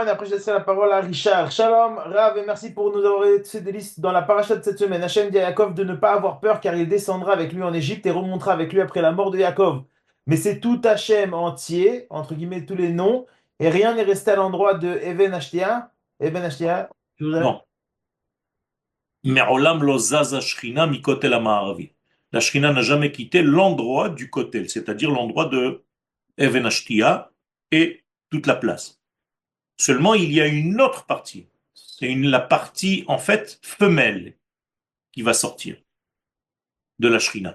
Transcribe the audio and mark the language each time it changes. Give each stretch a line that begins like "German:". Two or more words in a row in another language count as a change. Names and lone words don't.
French: Après, je laisserai la parole à Richard.
Hebrew: שלום, רב,
French: et merci pour nous avoir aidé ces délices dans la paracha de cette semaine. Hachem dit à Yaakov de ne pas avoir peur car il descendra avec lui en Égypte et remontera avec lui après la mort de Yaakov. Mais c'est tout Hachem entier, entre guillemets tous les noms, et rien n'est resté à l'endroit de
Hebrew: אבן השתייה. אבן השתייה,
French: je voudrais. Non.
Hebrew: מעולם לא זזה שכינה מכותל המערבי.
French: La Shrina n'a jamais quitté l'endroit du kotel, c'est-à-dire l'endroit de
Hebrew: אבן השתייה
French: et toute la place. Seulement, il y a une autre partie. C'est la partie, en fait, femelle qui va sortir de la Shrina.